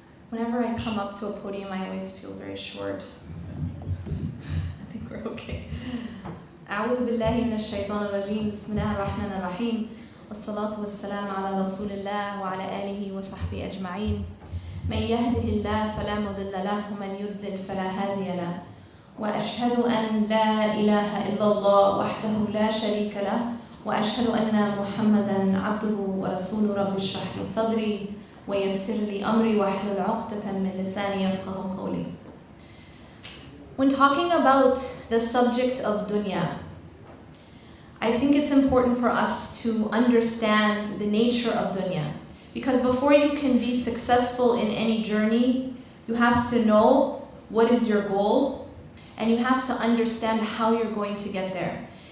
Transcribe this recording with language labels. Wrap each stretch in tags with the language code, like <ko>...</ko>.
<en>Whenever I come up to a podium, I always feel very short. I think we're okay.</en> <ar>أعوذ بالله من الشيطان الرجيم. بسم الله الرحمن الرحيم. والصلاة والسلام على رسول الله وعلى آله وصحبه أجمعين. من يهده الله فلا مضل له ومن يضلل فلا هادي له. وأشهد أن لا إله إلا الله وحده لا شريك له وأشهد أن محمدا عبده ورسوله. رب اشرح لي صدري ويسر لي أمري واحلل عقدة من لساني يفقهوا قولي.</ar> <en>When talking about the subject of dunya, I think it's important for us to understand the nature of dunya. Because before you can be successful in any journey, you have to know what is your goal and you have to understand how you're going to get there.</en>